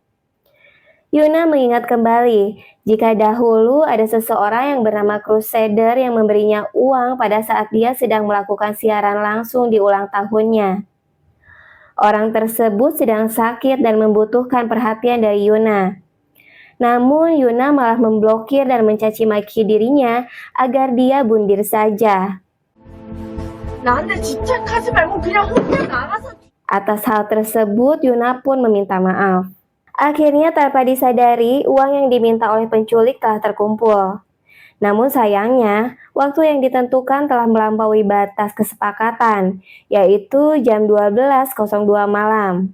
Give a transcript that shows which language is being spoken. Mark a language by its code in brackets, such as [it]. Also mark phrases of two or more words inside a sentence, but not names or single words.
[id] Yuna mengingat kembali jika dahulu ada seseorang yang bernama Crusader yang memberinya uang pada saat dia sedang melakukan siaran langsung di ulang tahunnya. Orang tersebut sedang sakit dan membutuhkan perhatian dari Yuna. Namun Yuna malah memblokir dan mencaci maki dirinya agar dia bundir saja. [ko] 나한테 집착하지 말고 그냥 혼자 나가서. [id] Atas hal tersebut Yuna pun meminta maaf. Akhirnya tanpa disadari, uang yang diminta oleh penculik telah terkumpul. Namun sayangnya, waktu yang ditentukan telah melampaui batas kesepakatan, yaitu jam 12.02 malam.